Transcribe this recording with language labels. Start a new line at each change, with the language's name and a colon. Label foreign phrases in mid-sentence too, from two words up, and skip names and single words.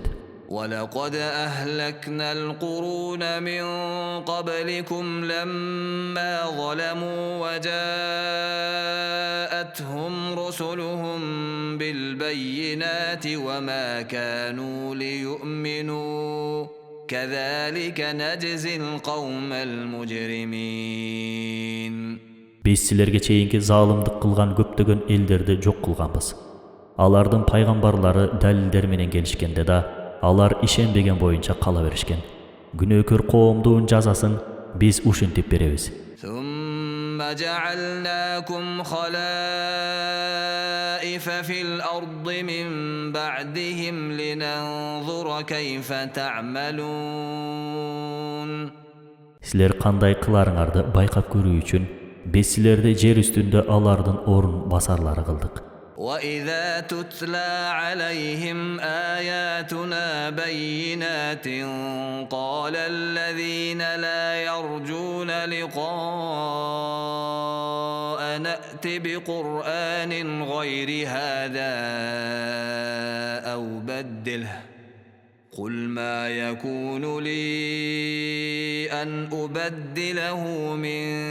Arabic: ولقد أهلكنا القرون من قبلكم لما ظلموا وجاءتهم رسلهم بالبينات وما كانوا ليؤمنوا كذلك نجزي القوم المجرمين.
Kyrgyz: Биз силерге чейинки залымдык кылган көптөгөн элдерди жок кылганбыз. Алардын пайгамбарлары далилдер менен келишкенде да алар ишенбеген боюнча кала беришкен. Күнөөкөр коомдун жазасын биз ушинтип беребиз.
Arabic: ثم جعلناكم خلائف في الأرض من بعدهم لننظر كيف تعملون.
Kyrgyz: Силер кандай кыларыңарды байкап көрүү үчүн биз силерди жер үстүндө алардын орун басарлары кылдык.
Arabic: وإذا تتلى عليهم آياتنا بينات قال الذين لا يرجون لقاءنا ائت بقرآن غير هذا أو بدله قل ما يكون لي أن أبدله من